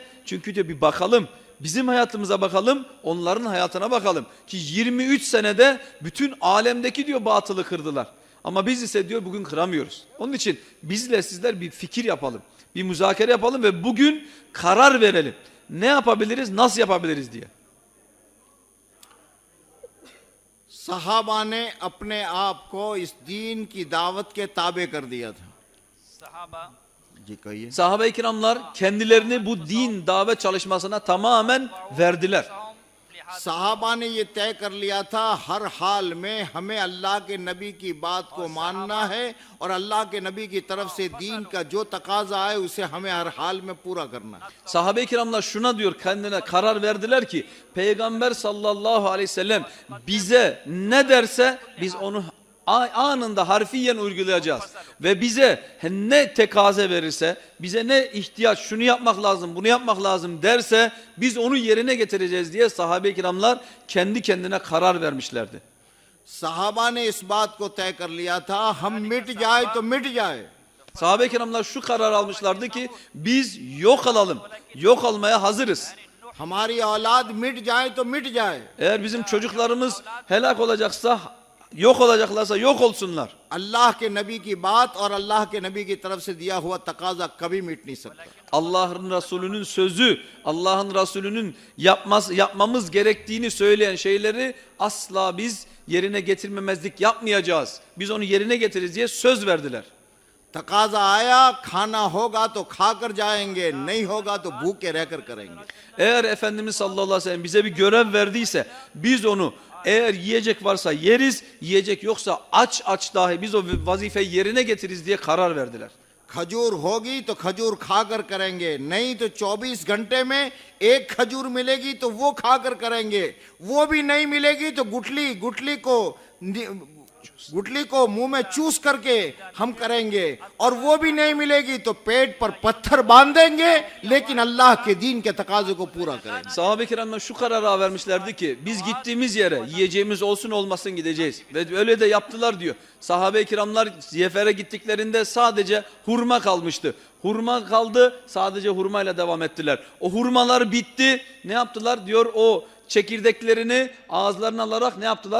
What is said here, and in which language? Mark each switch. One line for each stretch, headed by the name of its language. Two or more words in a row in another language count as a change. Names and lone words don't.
Turkish: Çünkü diyor bir bakalım. Bizim hayatımıza bakalım, onların hayatına bakalım. Ki 23 senede bütün alemdeki diyor batılı kırdılar. Ama biz ise diyor bugün kıramıyoruz. Onun için bizle sizler bir fikir yapalım. Bir müzakere yapalım ve bugün karar verelim. Ne yapabiliriz, nasıl yapabiliriz diye.
Hindi: सहाबा ने अपने आप को इस दीन की दावत के ताबे कर दिया था। जी कहिए।
Turkish: Sahabe-i kiramlar kendilerini bu din davet çalışmasına tamamen verdiler.
Hindi: सहाबा ने ये तय कर लिया था हर हाल में हमें अल्लाह के नबी की बात को मानना है और अल्लाह के नबी की तरफ से दीन का जो तकाजा है उसे हमें हर हाल में पूरा करना है।
Turkish: Sahabe-i kiramlar şuna diyor kendine karar verdiler ki Peygamber
Arabic: صلى الله عليه وسلم
Turkish: bize ne derse biz onu anında harfiyen uygulayacağız. Ve bize ne tekaze verirse, bize ne ihtiyaç şunu yapmak lazım, bunu yapmak lazım derse biz onu yerine getireceğiz diye sahabe-i kiramlar kendi kendine karar vermişlerdi.
Hindi: सहाबा ने इस बात को तय कर लिया था हम मिट जाए तो मिट जाए।
Turkish: Sahabe-i kiramlar şu karar almışlardı ki biz yok olalım, yok olmaya hazırız.
Hindi: हमारी औलाद मिट जाए तो मिट जाए।
Turkish: Eğer bizim çocuklarımız helak olacaksa, yok olacaklarsa yok olsunlar.
Hindi: अल्लाह के नबी की बात और अल्लाह के नबी की तरफ से दिया हुआ तकाजा कभी मिट नहीं सकता।
Turkish: Allah'ın Resulü'nün sözü, Allah'ın Resulü'nün yapmamız gerektiğini söyleyen şeyleri asla biz yerine getirmemezlik yapmayacağız. Biz onu yerine getiririz diye söz verdiler.
Hindi: तकाजा आया खाना होगा तो खाकर जाएंगे नहीं होगा तो भूखे रहकर करेंगे।
Turkish: Eğer Efendimiz
Arabic: صلى الله عليه وسلم
Turkish: bize bir görev verdiyse biz onu eğer yiyecek varsa yeriz, yiyecek yoksa aç dahi biz o vazifeyi yerine getiririz diye karar verdiler.
Hindi: खजूर होगी तो खजूर खाकर करेंगे नहीं तो 24 घंटे में एक खजूर मिलेगी तो वो खाकर करेंगे, वो भी नहीं मिलेगी तो गुठली को मुंह में चूस करके हम करेंगे और वो भी नहीं मिलेगी तो पेट पर पत्थर बांध देंगे लेकिन अल्लाह के दीन के तकाजे को पूरा करेंगे।
Turkish: Sahabe-i kiramlar şu karara vermişlerdi ki biz gittiğimiz yere yiyeceğimiz olsun olmasın gideceğiz. Ve öyle de yaptılar diyor. Sahabe-i kiramlar ziyafete gittiklerinde sadece hurma kalmıştı. Hurma kaldı, sadece hurmayla devam ettiler. O hurmalar bitti. Ne yaptılar diyor o çekirdeklerini ağızlarına alarak ne yaptılar?